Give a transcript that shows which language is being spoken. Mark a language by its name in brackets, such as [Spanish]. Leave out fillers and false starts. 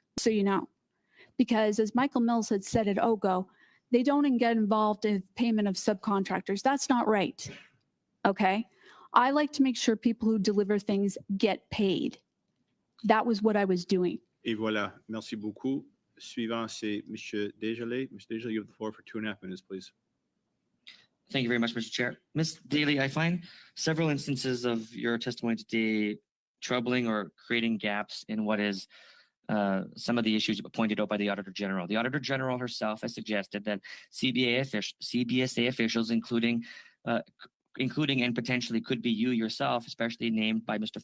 [English] So because as Michael Mills had said at OGO, they don't get involved in payment of subcontractors. That's not right. Okay. I like to make sure people who deliver things get paid. That was what I was doing. [French] Et voilà. Merci beaucoup. Suivant, c'est Monsieur Daly. [English] Mr. Daly, you have the floor for 2.5 minutes, please. Thank you very much, Mr. Chair. Ms. Daly, I find several instances of your testimony today troubling or creating gaps in what is some of the issues pointed out by the Auditor General. The Auditor General herself has suggested that CBSA officials, including and potentially could be you yourself, especially named by Mr.